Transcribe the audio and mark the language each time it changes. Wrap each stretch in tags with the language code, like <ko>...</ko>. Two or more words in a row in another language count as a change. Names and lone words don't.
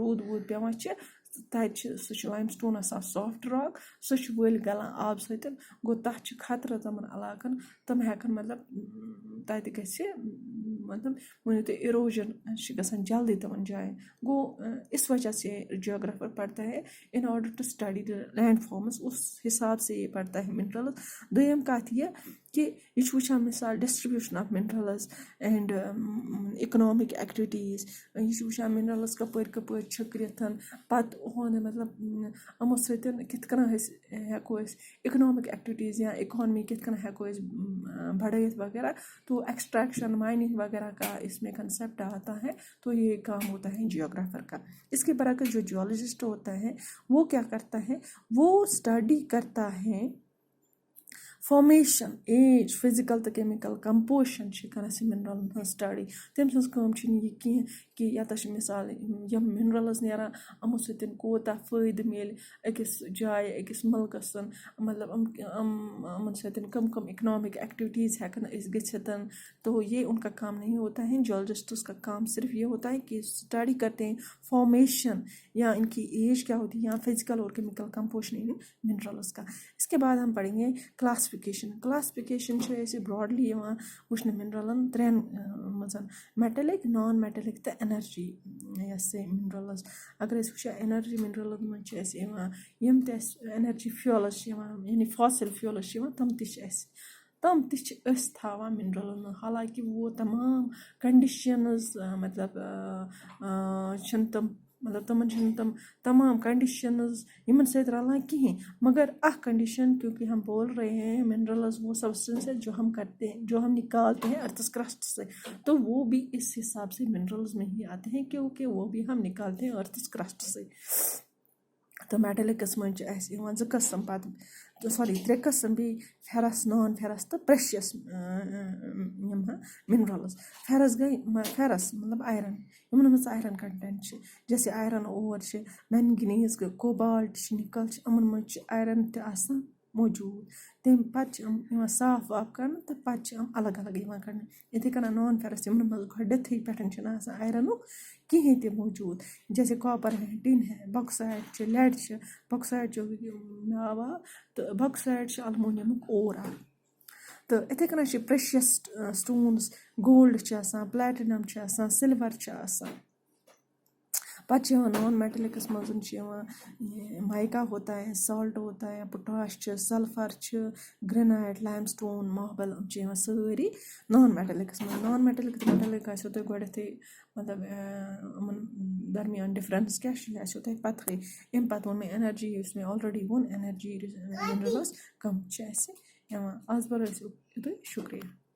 <ks>روٗد ووٗد پٮ۪وان چھِ تَتہِ چھِ سُہ چھُ</ks> <en>lime stone</en> <ks>آسان</ks> <en>soft rock</en> <ks>سُہ چھُ ؤلۍ گَلان آبہٕ سۭتۍ گوٚو تَتھ چھُ خطرٕ تِمَن علاقَن تِم ہٮ۪کَن مطلب تَتہِ گژھِ مطلب ؤنِو تُہۍ اِروجَن چھِ گژھان جلدی تِمَن جایَن گوٚو</ks> <ur>اِس وجہ سے جیوگرافر پڑھتا ہے</ur> <en>in order to study the land forms</en> <ur>اُس حساب سے یہ پڑھتا</ur> <ks>ہے مِنرَلٕز دوٚیِم کَتھ یہِ کہِ یہِ چھُ وٕچھان مِثال</ks> <en>distribution of minerals and economic activities</en> <ks>یہِ چھُ وٕچھان مِنرَلٕز کَپٲرۍ کَپٲرۍ چھٔکرِتھ پَتہٕ ہُہُنٛد مطلب یِمو سۭتۍ کِتھ کٔنۍ أسۍ ہٮ۪کو أسۍ</ks> <en>economic activities</en> <ks>یا اِکانمی کِتھ کٔنۍ ہٮ۪کو أسۍ بڑھٲیِتھ وغیرہ</ks> <ur>تو ایکسٹریکشن مائننگ وغیرہ کا اس میں کنسیپٹ آتا ہے تو یہ کام ہوتا ہے جیوگرافر کا اس کے برعکس جو جیولوجسٹ ہوتا ہے وہ کیا کرتا ہے وہ اسٹڈی کرتا ہے</ur> <en>formation age</en> <ks>فِزِکَل تہٕ کیٚمِکَل کَمپوزِشَن چھِ کَران سُہ مِنرَلَن ہٕنٛز سٹڈی تٔمۍ سٕنٛز کٲم چھِنہٕ یہِ کینٛہہ کہِ ییٚتَس چھِ مِثال یِم مِنرَلٕز نیران یِمو سۭتۍ کوٗتاہ فٲیدٕ میلہِ أکِس جایہِ أکِس مُلکَس مطلب یِمَن سۭتۍ کم</ks> <en>economic activities</en> <ks>ہٮ۪کَن أسۍ گٔژھِتھ</ks> <ur>تو یہ ان کا کام نہیں ہوتا ہے جیولوجسٹس کا کام صرف یہ ہوتا ہے کہ اسٹڈی کرتے ہیں فارمیشن یا ان کی ایج کیا ہوتی ہے یا فزیکل اور کیمیکل کمپوزیشن ان منرلز کا. اس کے بعد ہم پڑھیں گے</ur> <ks>کلاسفکیشن چھِ أسۍ براڈلی یِوان وٕچھنہٕ مِنرَلَن ترٛٮ۪ن منٛز</ks> <en>metallic non metallic</en> <ks>تہٕ اٮ۪نَرجی یۄس مِنرَلٕز. اگر أسۍ وٕچھو اٮ۪نَرجی مِنرَلَن منٛز چھِ اَسہِ یِوان یِم تہِ اَسہِ</ks> <en>energy fuels</en> <ks>چھِ یِوان یعنی</ks> <en>fossil fuels</en> <ks>چھِ یِوان تِم تہِ چھِ أسۍ تھاوان مِنرَلَن منٛز.</ks> <ur>حالانکہِ وہ تمام کَنڈِشَنٕز</ur> <ks>مطلب چھِنہٕ تِم مطلب تمن چھِنہٕ تم تمام کنڈیشنز یمن سۭتۍ رلان کہیٖنۍ</ks> <ur>مگر اکھ کنڈیشن کیونکہ ہم بول رہے ہیں منرلز وہ سبسٹنس ہے جو ہم کرتے ہیں جو ہم نکالتے ہیں ارتھس کرسٹ سے تو وہ بھی اس حساب سے منرلز میں ہی آتے ہیں کیونکہ وہ بھی ہم نکالتے ہیں ارتھس کرسٹ سے تو</ur> <ks>میٹلکس منٛز چھِ اَسہِ یِوان 2 قٕسم پتہٕ سوری 3 قٕسم بیٚیہِ فیرس</ks> <en>non ferrous</en> <ks>تہٕ پریشیس یِم منرلز فیرس گٔے فیرس مطلب آیرن یِمن منٛز</ks> <en>iron content</en> <ks>چھِ جیسے</ks> <en>iron ore</en> <ks>چھِ مینگنیز گٔے کوبالٹ چھِ نِکل چھِ یِمن منٛز چھِ آیرن تہِ آسان موٗجوٗد تمہِ پتہٕ چھِ یِم یِوان صاف واف کرنہٕ تہٕ پتہٕ چھِ یِم الگ الگ یِوان کڑنہٕ یِتھٕے کٔنۍ</ks> <en>non ferrous</en> <ks>یِمن منٛز گۄڈنیٚتھٕے پٮ۪ٹھ چھِنہٕ آسان آیرنُک کِہیٖنۍ تہِ موٗجوٗد جیسے</ks> <ur>کاپر ہے ٹِن ہے</ur> <ks>باکسایڈ چھِ لیڈ چھِ باکسایڈ چھُ ناو تہٕ باکسایڈ چھِ الموٗنیمُک اور اکھ تہٕ یِتھٕے کٔنۍ چھِ</ks> <en>precious stones</en> <ks>گولڈ چھِ آسان پلیٹِنم چھِ آسان سِلور چھِ آسان پتہٕ چھِ یِوان</ks> <en>non metallics</en> <ks>منٛز چھِ یِوان</ks> <ur>مایکا ہوتا ہے سالٹ ہوتا ہے</ur> <ks>پوٹاش چھِ سلفر چھِ گرینائٹ لایِم سٹون ماربل یِم چھِ یِوان سٲری</ks> <en>non metallics</en> <ks>منٛز</ks> <en>non metallic</en> <ks>آسیو تۄہہِ گۄڈنیٚتھٕے مطلب یِمن درمیان ڈفرنس کیاہ چھِ یہِ آسیو تۄہہِ پتہٕے امہِ پتہٕ ووٚن مےٚ ایٚنرجی یُس مےٚ آلریڈی ووٚن</ks> <en>energy minerals</en> <ks>کم چھِ اَسہِ یِوان آز بر ٲسِو یُتُے شُکریہ</ks>